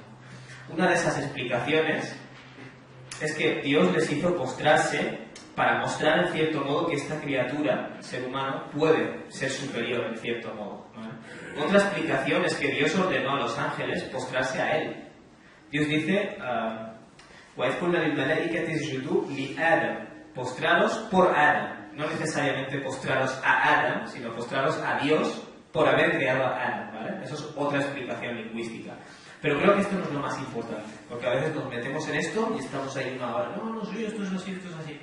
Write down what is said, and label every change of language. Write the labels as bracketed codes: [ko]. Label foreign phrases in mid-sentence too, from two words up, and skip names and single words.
[es] Una de esas explicaciones es que Dios les hizo postrarse para mostrar en cierto modo que esta criatura, el ser humano, puede ser superior en cierto modo, ¿no? Otra explicación es que Dios ordenó a los ángeles postrarse a él. Dios dice [ar] وَإِذْ قُلْنَا لِلْمَلَائِكَةِ اسْجُدُوا لِآدَمَ, [es] postraros por Adam. No necesariamente postraros a Adam, sino postraros a Dios por haber creado a Adam, ¿vale? Eso es otra explicación lingüística. Pero creo que esto no es lo más importante, porque a veces nos metemos en esto y estamos ahí una hora, no, sí, esto es así, esto es así.